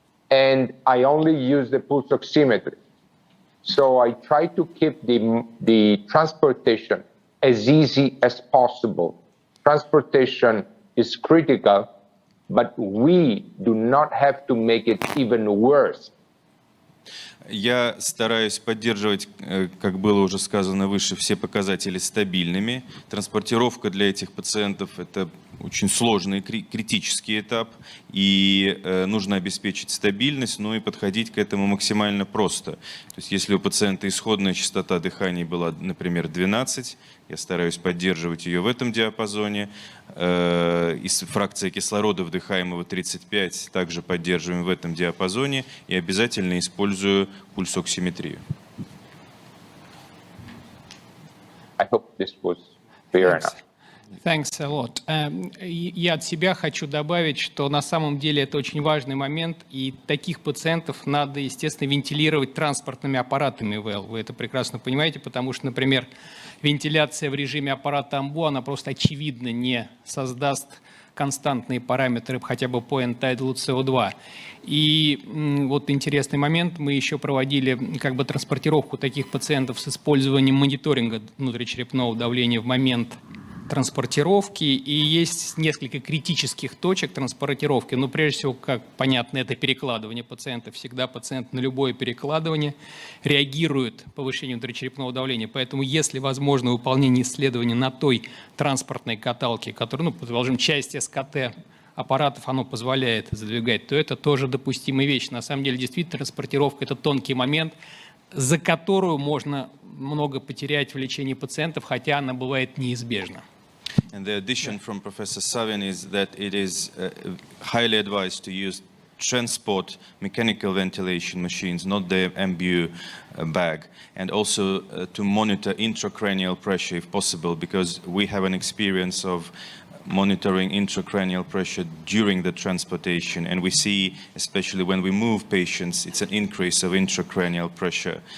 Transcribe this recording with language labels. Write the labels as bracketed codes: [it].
[en] And I only use the pulse oximetry. So I try to keep the transportation as easy as possible. Transportation is critical, but we do not have to make it even worse. [ru] Я стараюсь поддерживать, как было уже сказано выше, все показатели стабильными. Транспортировка для этих пациентов – это очень сложный критический этап, и нужно обеспечить стабильность, но и подходить к этому максимально просто. То есть если у пациента исходная частота дыхания была, например, 12, я стараюсь поддерживать ее в этом диапазоне. Фракция кислорода вдыхаемого 35 также поддерживаем в этом диапазоне и обязательно использую пульсоксиметрию. [en] I hope this was clear enough. Thanks a lot. [ru] Я от себя хочу добавить, что на самом деле это очень важный момент, и таких пациентов надо, естественно, вентилировать транспортными аппаратами ИВЛ. Вы это прекрасно понимаете, потому что, например, вентиляция в режиме аппарата АМБО, она просто очевидно не создаст константные параметры хотя бы по end-tidal CO2. И вот интересный момент, мы еще проводили как бы транспортировку таких пациентов с использованием мониторинга внутричерепного давления в момент транспортировки, и есть несколько критических точек транспортировки. Но прежде всего, как понятно, это перекладывание пациента. Всегда пациент на любое перекладывание реагирует повышению внутричерепного давления. Поэтому, если возможно выполнение исследования на той транспортной каталке, которая, предположим, часть СКТ аппаратов оно позволяет задвигать, то это тоже допустимая вещь. На самом деле, действительно, транспортировка – это тонкий момент, за которую можно много потерять в лечении пациентов, хотя она бывает неизбежна. [en] And the addition from Professor Savin is that it is highly advised to use transport mechanical ventilation machines, not the MBU bag, and also to monitor intracranial pressure if possible, because we have an experience of monitoring intracranial pressure during the transportation, and we see, especially when we move patients, it's an increase of intracranial pressure.